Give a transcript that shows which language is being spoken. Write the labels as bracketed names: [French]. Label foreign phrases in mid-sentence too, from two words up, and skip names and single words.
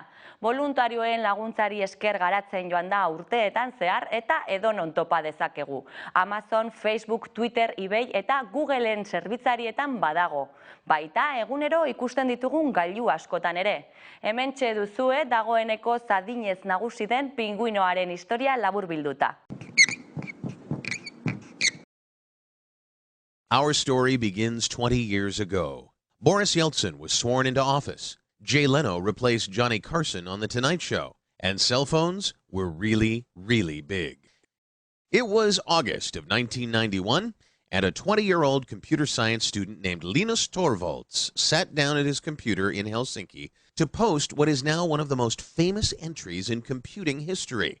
[Basque] Voluntarioen laguntzari esker garatzen joan da urteetan zehar eta edonon topa dezakegu. Amazon, Facebook, Twitter, eBay eta Googleen zerbitzarietan badago. Baita egunero ikusten ditugun gailu askotan ere. Hementxe duzue dagoeneko zadinez nagusi den pinguinoaren historia laburbilduta. [English] Our story begins 20 years ago. Boris Yeltsin was sworn into office. Jay Leno replaced Johnny Carson on The Tonight Show. And cell phones were really, really big. It was August of 1991, and a 20-year-old computer science student named Linus Torvalds sat down at his computer in Helsinki to post what is now one of the most famous entries in computing history.